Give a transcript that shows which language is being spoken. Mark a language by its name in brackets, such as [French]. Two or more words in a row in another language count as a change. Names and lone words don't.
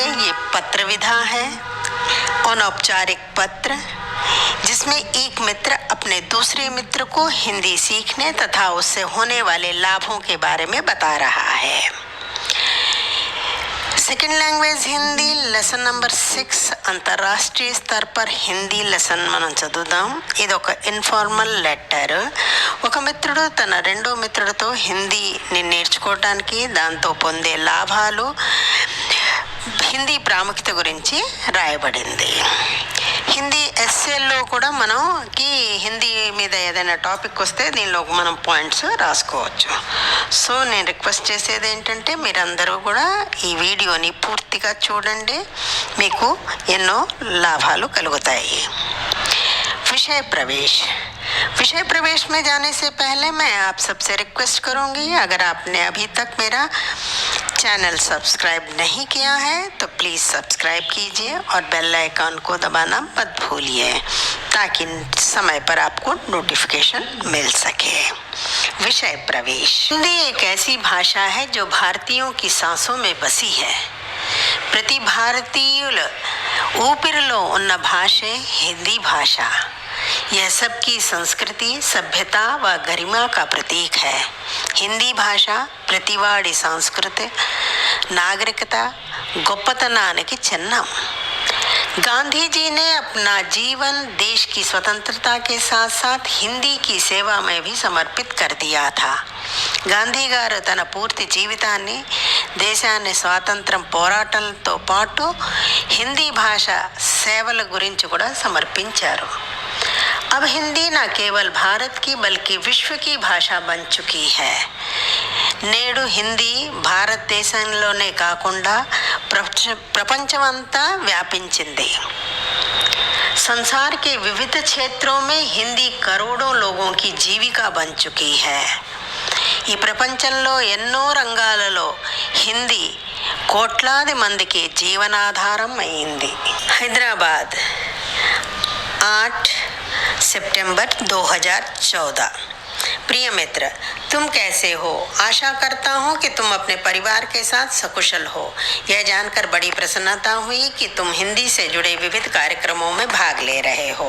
[Hindi] ये पत्र विधा है, अनौपचारिक पत्र, जिसमें एक मित्र अपने दूसरे मित्र को हिंदी सीखने तथा उससे होने वाले लाभों के बारे में बता रहा है। [English] second language [Telugu] हिंदी [English] lesson number [Telugu] 6 అంతర్రాష్ట్రీయ [Hindi] स्तर पर [Telugu] హిందీ లెసన్ మనం చదువుదాం. ఇది ఒక [English] informal letter. [Telugu] ఒక మిత్రుడు తన రెండో మిత్రుడితో హిందీని నేర్చుకోవటానికి, దాంతో పొందే లాభాలు, హిందీ ప్రాముఖ్యత గురించి రాయబడింది. హిందీ ఎస్సేల్లో కూడా మనకి హిందీ మీద ఏదైనా టాపిక్ వస్తే దీనిలో మనం పాయింట్స్ రాసుకోవచ్చు. సో నేను రిక్వెస్ట్ చేసేది ఏంటంటే మీరందరూ కూడా ఈ వీడియోని పూర్తిగా చూడండి, మీకు ఎన్నో లాభాలు కలుగుతాయి. [Hindi] विषय प्रवेश में जाने से पहले मैं आप सबसे रिक्वेस्ट करूंगी, अगर आपने अभी तक मेरा [English] channel subscribe [Hindi] नहीं किया है तो [English] please subscribe [Hindi] कीजिए और [English] bell icon [Hindi] को दबाना मत भूलिए, ताकि समय पर आपको नोटिफिकेशन मिल सके. विषय प्रवेश. हिंदी एक ऐसी भाषा है जो भारतीयों की सांसों में बसी है. प्रति भारतीय [Telugu] ఊపిరిలో ఉన్న భాషే హిందీ భాష. [Hindi] यह सबकी संस्कृति, सभ्यता व गरिमा का प्रतीक है. हिंदी भाषा प्रतिवाड़ी संस्कृति, नागरिकता, [Telugu] గొప్పతనానికి చిహ్నం. [Hindi] गांधी जी ने अपना जीवन देश की स्वतंत्रता के साथ साथ हिंदी की सेवा में भी समर्पित कर दिया था. [Telugu] గాంధీ గారు తన పూర్తి జీవితాన్ని దేశాన్ని స్వాతంత్రం పోరాటంతో పాటు హిందీ భాష సేవల గురించి కూడా సమర్పించారు. [Hindi] अब हिंदी न केवल भारत की बल्कि विश्व की भाषा बन चुकी है. [Telugu] నేడు హిందీ భారతదేశంలోనే కాకుండా ప్రపంచమంతా వ్యాపించింది. [Hindi] संसार के विविध क्षेत्रों में हिंदी करोड़ों लोगों की जीविका बन चुकी है. [Telugu] ఈ ప్రపంచంలో ఎన్నో రంగాలలో హిందీ కోట్లాది మందికి జీవనాధారం అయింది. [Hindi] హైదరాబాద్ 8 सितंबर 2014. प्रिय मित्र, तुम कैसे हो? आशा करता हूँ कि तुम अपने परिवार के साथ सकुशल हो. यह जानकर बड़ी प्रसन्नता हुई कि तुम हिंदी से जुड़े विविध कार्यक्रमों में भाग ले रहे हो.